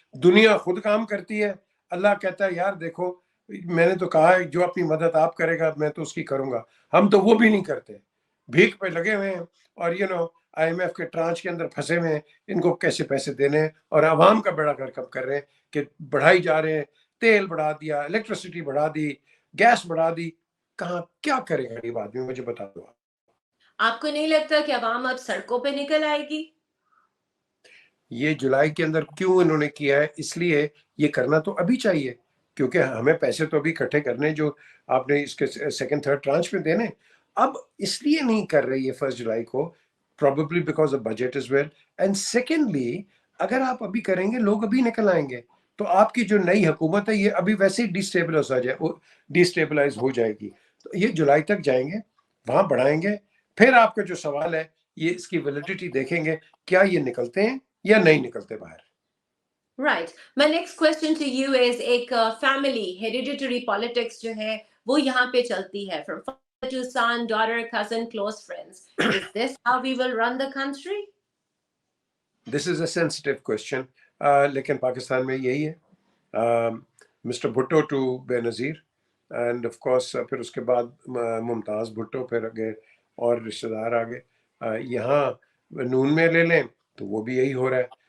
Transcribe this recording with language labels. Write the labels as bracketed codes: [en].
[ur] دنیا خود کام کرتی ہے، اللہ کہتا ہے یار دیکھو میں نے تو کہا ہے جو اپنی مدد آپ کرے گا میں تو اس کی کروں گا. ہم تو وہ بھی نہیں کرتے، بھیک پہ لگے ہوئے ہیں، اور آئی ایم ایف کے ٹرانچ کے اندر پھنسے ہوئے ہیں. ان کو کیسے پیسے دینے ہیں، اور عوام کا بیڑا گرک کر رہے ہیں کہ بڑھائی جا رہے ہیں. تیل بڑھا دیا، الیکٹریسٹی بڑھا دی، گیس بڑھا دی. کہاں کیا کرے گا غریب آدمی؟ مجھے بتا دو. آپ کو نہیں لگتا کہ عوام اب سڑکوں پہ نکل آئے گی؟ یہ جولائی کے اندر کیوں انہوں نے کیا ہے؟ اس لیے یہ کرنا تو ابھی چاہیے، کیونکہ ہمیں پیسے تو ابھی اکٹھے کرنے جو آپ نے اس کے سیکنڈ تھرڈ ٹرانچ میں دینے. اب اس لیے نہیں کر رہی ہے 1 جولائی کو، [en] probably because of budget as well. And secondly, [ur] اگر آپ ابھی کریں گے لوگ ابھی نکل آئیں گے، تو آپ کی جو نئی حکومت ہے یہ ابھی ویسے ہی ڈیسٹیبلائز ہو جائے گی. تو یہ جولائی تک جائیں گے، وہاں بڑھائیں گے. پھر آپ کا جو سوال ہے یہ اس کی ویلیڈیٹی دیکھیں گے، کیا یہ نکلتے ہیں یا نہیں نکلتے باہر. [en] Right. My next question to you is [ur] ایک [en] family hereditary politics [ur] جو ہے وہ یہاں پہ چلتی ہے [en] from father to son, daughter, cousin, close friends. Is this how we will run the country? This is a sensitive question, [ur] لیکن پاکستان میں یہی ہے. مسٹر بھٹو ٹو بے نظیر، [en] and of course [ur] پھر اس کے بعد ممتاز بھٹو، پھر آگے اور رشتہ دار آگے. یہاں نون میں لے لیں تو وہ بھی یہی ہو رہا ہے.